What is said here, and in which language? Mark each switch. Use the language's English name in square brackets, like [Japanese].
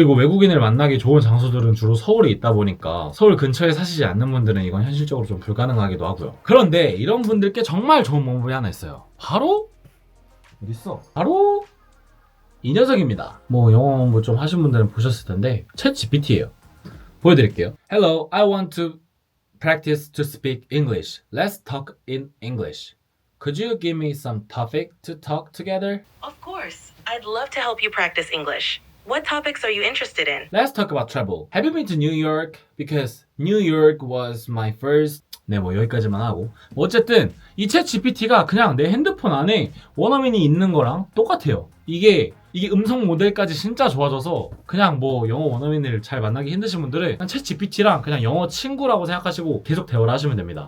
[Korean] 그리고 외국인을 만나기 좋은 장소들은 주로 서울에 있다 보니까 서울 근처에 사시지 않는 분들은 이건 현실적으로 좀 불가능하기도 하고요. 그런데 이런 분들께 정말 좋은 방법이 하나 있어요. 바로 어딨어? 바로 이 녀석입니다. 뭐 영어 공부 좀 하신 분들은 보셨을 텐데 챗 GPT예요. 보여드릴게요. [English] Hello, I want to practice to speak English. Let's talk in English. Could you give me some topic to talk together? Of course. I'd love to help you practice English. What topics are you interested in? Let's talk about travel. Have you been to New York? Because New York was my first... [Korean] 네, 뭐 여기까지만 하고 어쨌든 이 챗 GPT가 그냥 내 핸드폰 안에 원어민이 있는 거랑 똑같아요. 이게 음성 모델까지 진짜 좋아져서 그냥 뭐 영어 원어민을 잘 만나기 힘드신 분들은 그냥 챗 GPT랑 그냥 영어 친구라고 생각하시고 계속 대화를 하시면 됩니다.